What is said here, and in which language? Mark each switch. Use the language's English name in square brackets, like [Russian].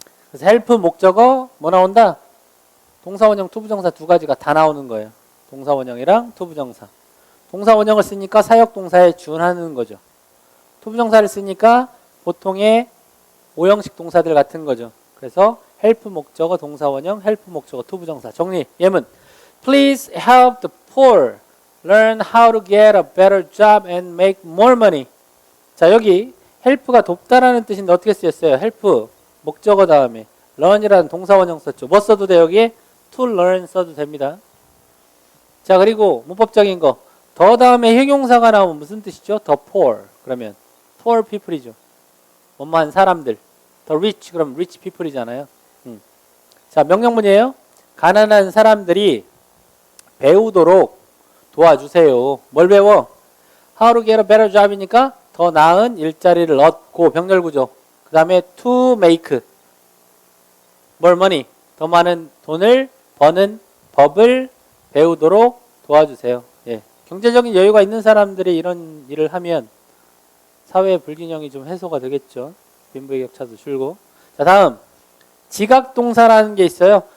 [Korean] 그래서 help 목적어 뭐 나온다? 동사 원형 투부정사 두 가지가 다 나오는 거예요. 동사 원형이랑 투부정사. 동사 원형을 쓰니까 사역동사에 준하는 거죠. 투부정사를 쓰니까 보통의 오형식 동사들 같은 거죠. 그래서 help 목적어 동사 원형, help 목적어 투부정사. 정리. 예문. [English] Please help the poor learn how to get a better job and make more money. [Korean] 자, 여기 help가 돕다라는 뜻인데 어떻게 쓰였어요? help 목적어 다음에 learn이라는 동사 원형 썼죠. 뭐 써도 돼 여기에? to learn 써도 됩니다. 자, 그리고 문법적인 거. 더 다음에 형용사가 나오면 무슨 뜻이죠? the poor. 그러면 poor people이죠. 뭐뭐한 사람들. the rich 그럼 rich people이잖아요. 자, 명령문이에요. 가난한 사람들이 배우도록 도와주세요. 뭘 배워? [English] How to get a better job [Korean] 이니까 더 나은 일자리를 얻고 병렬구조. 그 다음에 [English] to make more money. [Korean] 더 많은 돈을 버는 법을 배우도록 도와주세요. 예. 경제적인 여유가 있는 사람들이 이런 일을 하면 사회 불균형이 좀 해소가 되겠죠. 빈부의 격차도 줄고. 자, 다음 지각동사라는 게 있어요.